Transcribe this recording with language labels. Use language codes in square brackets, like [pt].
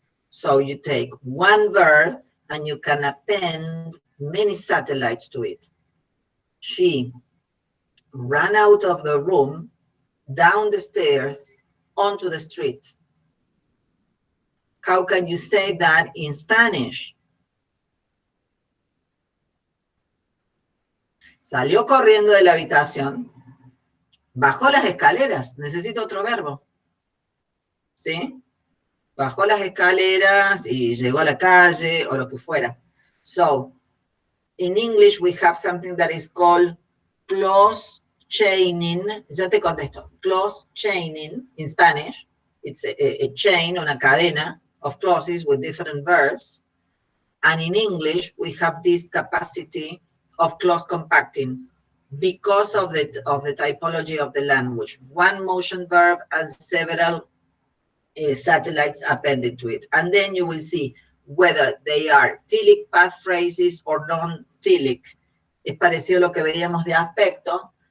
[en] So you take one verb and you can append many satellites to it. She ran out of the room, down the stairs, onto the street. How can you say that in Spanish? [es] Salió corriendo de la habitación, bajó las escaleras, necesito otro verbo, ¿sí? Bajó las escaleras y llegó a la calle o lo que fuera. So, [en] in English, we have something that is called clause chaining. [es] Ya te contesto. [en] Clause chaining in Spanish. It's a chain, [es] una cadena [en] of clauses with different verbs. And in English, we have this capacity of clause compacting because of the typology of the language. One motion verb and several satellites appended to it. And then you will see whether they are telic path phrases or non-telic. [es] Es parecido a lo que veíamos de aspecto.